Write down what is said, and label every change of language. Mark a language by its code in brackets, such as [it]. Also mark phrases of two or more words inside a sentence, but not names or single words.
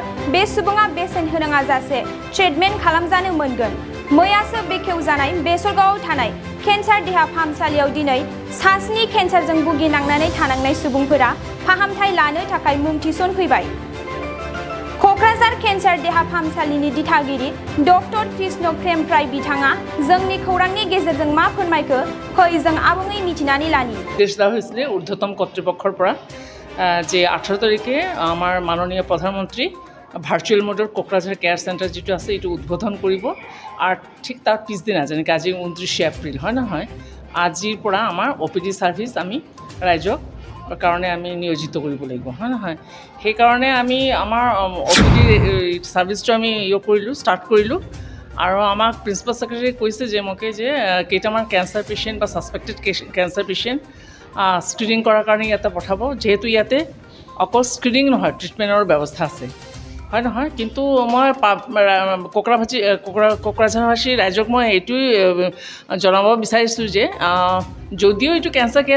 [brx] बे सुबुङा बेसेन होनाङा जासे ट्रिटमेन्ट खालामजानो मोनगोन मैयासो बेखेवजानाय बेसरगावआव थानाय केन्सार देहा फाहामसालियाव दिनै सास्नि केन्सारजों भुगिनांनानै थानांनाय सुबुंफोरा फाहामथाय लानो थाखाय मुं थिसनफैबाय क'क्राझार केन्सार देहा फाहामसालिनि दिथागिरि डक्टर कृष्ण प्रेमफ्राय बिथाङा जोंनि खौरांनि गेजेरजों मा फोरमायखो फै जों आबुङै मिथिनानै लानि [as] निर्देश দেওয়া হয়েছিল ঊর্ধ্বতম কর্তৃপক্ষের পৰা যে 18 তারিখে আমার মাননীয় প্রধানমন্ত্রী [en] virtual mode [as] কোকৰাঝাৰ [en] care centre [as] যেটো আছে এইটো উদ্বোধন কৰিব আৰু ঠিক তাৰ পিছদিনা যেনেকৈ আজি 29 এপ্ৰিল হয় নহয় আজিৰ পৰা আমাৰ [en] OPD service [as] আমি ৰাইজক কাৰণে আমি নিয়োজিত কৰিব লাগিব হয় নহয় সেই কাৰণে আমি আমাৰ [en] OPD service [as] আমি কৰিলোঁ ষ্টাৰ্ট কৰিলোঁ আৰু আমাক [en] principal secretary [as] কৈছে যে মকে যে কেইটামান [en] cancer patient [as] বা [en] suspected cancer patient [as] স্ক্ৰিনিং কৰাৰ কাৰণে ইয়াতে পঠাব যেহেতু ইয়াতে অকল স্ক্ৰিনিং নহয় ট্ৰিটমেণ্টৰ ব্যৱস্থা আছে হয় নহয় কিন্তু মই কোকৰাঝাৰবাসী ৰাইজক মই এইটোই জনাব বিচাৰিছোঁ যে যদিও এইটো [en] cancer care